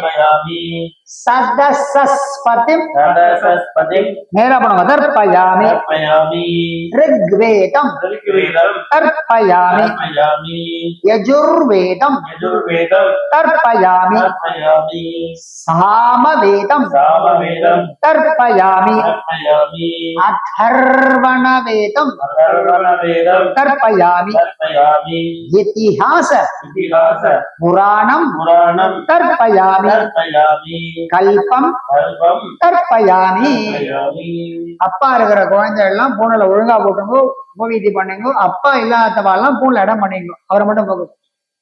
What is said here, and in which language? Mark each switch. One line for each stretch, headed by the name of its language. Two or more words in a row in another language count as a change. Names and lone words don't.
Sanskrit: सदसस्पतिं मेरा पढ़ो तर्पयामि ऋग्वेदं तर्पयामि यजुर्वेदं तर्पयामि सामवेदं तर्पयामि अथर्वणवेदं तर्पयामि इतिहास पुराणं तर्पयामि कल्पम तर्पयामि
Tamil: அப்பா இருக்கிற குழந்தை எல்லாம் பூனைல ஒழுங்கா போட்டுங்க, மூவிதி பண்ணுங்க. அப்பா இல்லாதவாள்லாம் பூனைல இடம் பண்ணிங்க. அவரை மட்டும் போகுது.